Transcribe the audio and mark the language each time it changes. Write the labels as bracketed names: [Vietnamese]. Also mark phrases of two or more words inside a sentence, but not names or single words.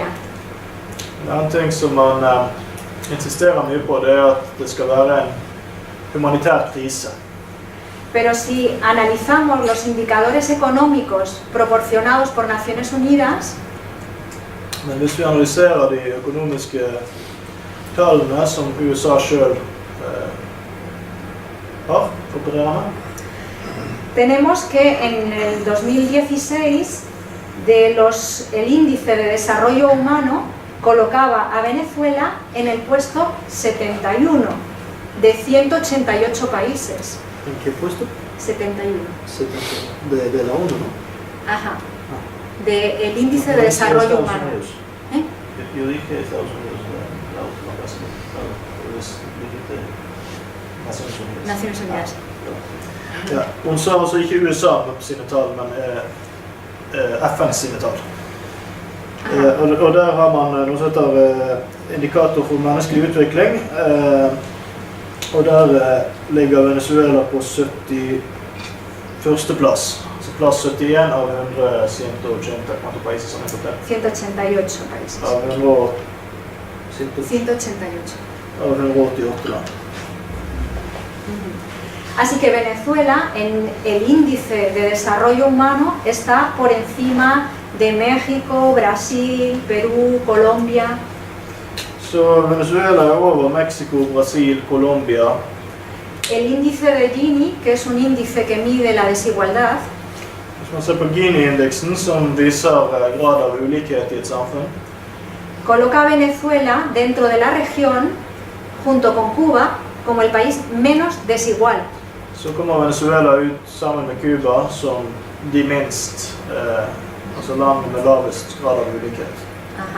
[Norwegian] En annen ting som man insisterer mye på, det er at det skal være en humanitær krise. [Spanish] Pero si analizamos los indicadores económicos proporcionados por Naciones Unidas, [Norwegian] Men hvis vi analyserer de økonomiske tallene som USA selv har opererer med, [Spanish] tenemos que en el 2016 el índice de desarrollo humano colocaba a Venezuela en el puesto 71 de 188 países. ¿en qué puesto? 71. De la ONU, ¿no? Ajá. El índice de desarrollo humano. ¿Eh? Yo dije Estados Unidos la última vez, dijiste Naciones Unidas. Naciones Unidas. [Norwegian] Ja, hun sa altså ikke USA på sine tall, men FN sine tall. Og der har man noe som heter indikator for menneskelig utvikling, og der ligger Venezuela på 71. plass. Altså plass 71 av 180 países som er på det. [Spanish] 188 países. [Norwegian] Av 188. 188 land. [Spanish] Así que Venezuela en el índice de desarrollo humano está por encima de México, Brasil, Perú, Colombia. [Norwegian] Så Venezuela er over Mexico, Brasil, Colombia. [Spanish] El índice de Gini, que es un índice que mide la desigualdad, [Norwegian] Hvis man ser på Gini-indeksen, som viser grad av ulikhet i et samfunn, [Spanish] coloca a Venezuela dentro de la región, junto con Cuba, como el país menos desigual. [Norwegian] så kommer Venezuela ut sammen med Cuba som de minst, altså land med lavest grad av ulikhet. [Spanish] Ajá.